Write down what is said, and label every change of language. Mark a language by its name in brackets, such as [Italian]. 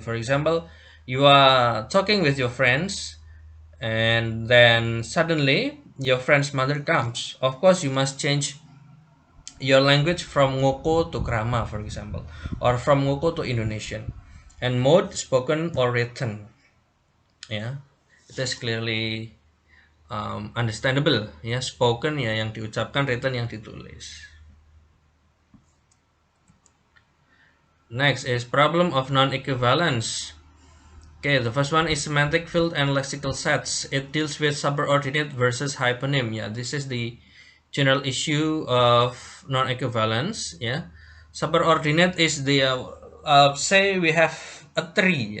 [English] For example, you are talking with your friends, and then suddenly your friend's mother comes. Of course, you must change your language from Ngoko to Krama, for example, or from Ngoko to Indonesian. And mode, spoken or written. Yeah, it is clearly understandable, ya. [Indonesian] Spoken, ya, yang diucapkan, written yang ditulis. [English] Next is problem of non-equivalence. Okay, the first one is semantic field and lexical sets. It deals with superordinate versus hyponym. Yeah, this is the general issue of non-equivalence. Yeah, superordinate is the say we have a tree.